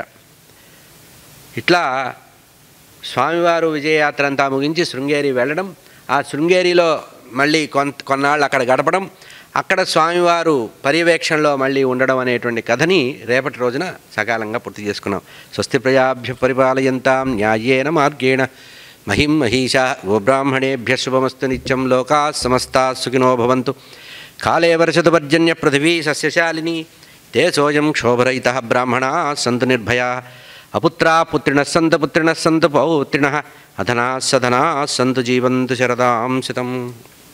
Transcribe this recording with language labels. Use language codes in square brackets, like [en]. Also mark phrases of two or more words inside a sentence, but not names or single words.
[te] ఇట్లా స్వామివారు విజయయాత్ర అంతా ముగించి శృంగేరి వెళ్ళడం, ఆ శృంగేరిలో మళ్ళీ కొన్నాళ్ళు అక్కడ గడపడం, అక్కడ స్వామివారు పర్యవేక్షణలో మళ్ళీ ఉండడం అనేటువంటి కథని రేపటి రోజున సకాలంగా పూర్తి చేసుకున్నాం. [sa] స్వస్తి ప్రజాభ్య పరిపాలయంతాం న్యాయేన మార్గేణ మహిం మహిషా గోబ్రాహ్మణేభ్య శుభమస్తు నిత్యం. లోకా సమస్తా సుఖినో భవంతు. కాలే వర్షతు పర్జన్య పృథివీ సస్యశాలిని. తే సోయం క్షోభరహితః బ్రాహ్మణా సంతు నిర్భయా. అపుత్రా పుత్రిణః సంతు పౌత్రిణః అధనా సధనా సంతు జీవంతు శరదాం శతం.